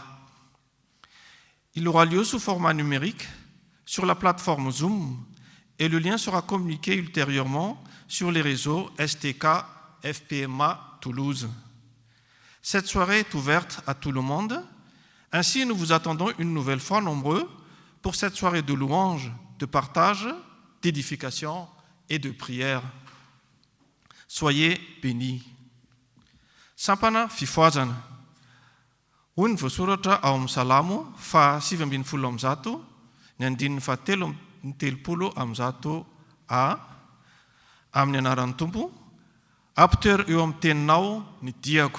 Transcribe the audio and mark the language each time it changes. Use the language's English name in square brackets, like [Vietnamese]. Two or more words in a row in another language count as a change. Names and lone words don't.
[French] Il aura lieu sous format numérique sur la plateforme Zoom et le lien sera communiqué ultérieurement sur les réseaux STK FPMA Toulouse. Cette soirée est ouverte à tout le monde. Ainsi, nous vous attendons une nouvelle fois nombreux pour cette soirée de louange, de partage, d'édification et de prière. Soyez bénis. [Malagasy] Sampana fifoazana. Hoy ny voasoratra ao amin'ny Salamo fa 7:10 ny andininy fahatelo ny 30 a amin'ny anaran'ny Tompo. Ampitoery eo amin'ny teninao ny diako.